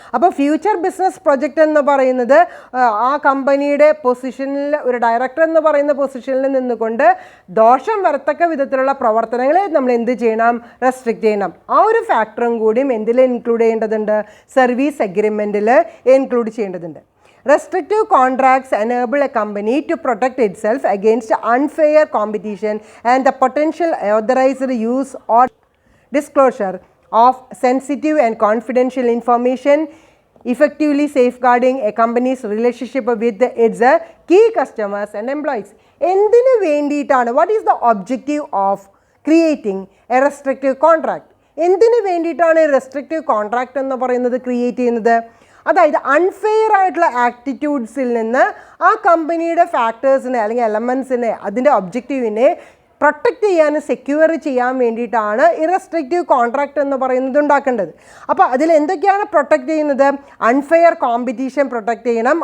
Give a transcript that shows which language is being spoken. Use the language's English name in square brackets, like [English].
[Malayalam] അപ്പോൾ future business project എന്ന് പറയുന്നത് ആ കമ്പനിയുടെ പൊസിഷനിൽ, ഒരു ഡയറക്ടർ എന്ന് പറയുന്ന പൊസിഷനിൽ നിന്നുകൊണ്ട് ദോഷം വരത്തക്ക വിധത്തിലുള്ള പ്രവർത്തനങ്ങളെ നമ്മൾ എന്ത് ചെയ്യണം? റെസ്ട്രിക്റ്റ് ചെയ്യണം. ആ ഒരു ഫാക്ടറും കൂടിയും എന്തിൽ ഇൻക്ലൂഡ് ചെയ്യേണ്ടതുണ്ട്? സർവീസ് എഗ്രിമെൻറ്റിൽ ഇൻക്ലൂഡ് ചെയ്യേണ്ടതുണ്ട്. [English] Restrictive contracts enable a company to protect itself against unfair competition and the potential authorized use or disclosure of sensitive and confidential information, effectively safeguarding a company's relationship with its key customers and employees. [Malayalam] എന്തിനു വേണ്ടിയിട്ടാണ്? [English] What is the objective of creating a restrictive contract? [Malayalam] എന്തിനു വേണ്ടിയിട്ടാണ് restrictive contract എന്ന് പറയുന്നത് create ചെയ്യുന്നത്? അതായത് unfair ആയിട്ടുള്ള ആറ്റിറ്റ്യൂഡ്സിൽ നിന്ന് ആ കമ്പനിയുടെ ഫാക്ടേഴ്സിനെ അല്ലെങ്കിൽ എലമെൻസിനെ അതിൻ്റെ ഒബ്ജക്റ്റീവിനെ പ്രൊട്ടക്റ്റ് ചെയ്യാനും സെക്യൂർ ചെയ്യാൻ വേണ്ടിയിട്ടാണ് ഇറസ്ട്രിക്റ്റീവ് കോൺട്രാക്റ്റ് എന്ന് പറയുന്നത് ഉണ്ടാക്കേണ്ടത്. അപ്പോൾ അതിൽ എന്തൊക്കെയാണ് പ്രൊട്ടക്റ്റ് ചെയ്യുന്നത്? അൺഫെയർ കോമ്പറ്റീഷൻ പ്രൊട്ടക്റ്റ് ചെയ്യണം.